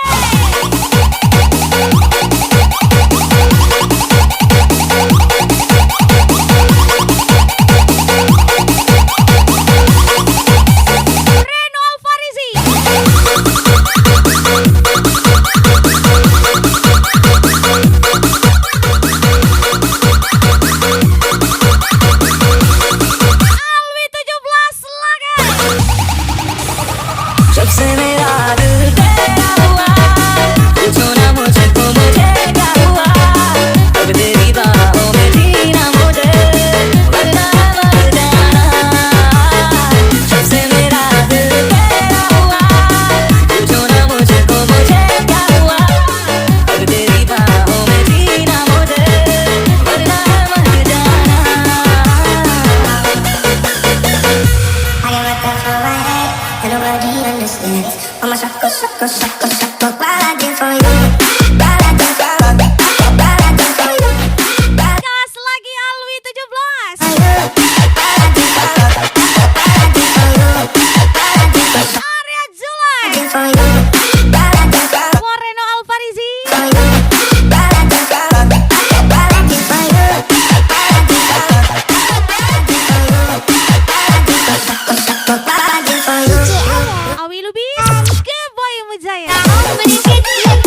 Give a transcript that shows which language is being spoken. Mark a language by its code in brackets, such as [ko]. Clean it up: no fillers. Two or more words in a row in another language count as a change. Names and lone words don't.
[id] Reno Alfarizi. Alwi 17 lagi. [hi] जब से मेरा दिल तेरा हुआ पूछो ना मुझको मुझे क्या हुआ अब तेरी बाहों में जीना मुझे वरना मर जाना जब से मेरा दिल तेरा हुआ पूछो ना मुझको मुझे क्या हुआ अब तेरी बाहों में जीना मुझे वरना मर जाना [en] I got what that's for my head and nobody understands. Mama shaka shaka shaka shaka what I did for you. What I did for you. [id] Gas lagi Alwi 17. Arya Julek. Reno Alfarizi. Awi Lubis, Boy Mujahid.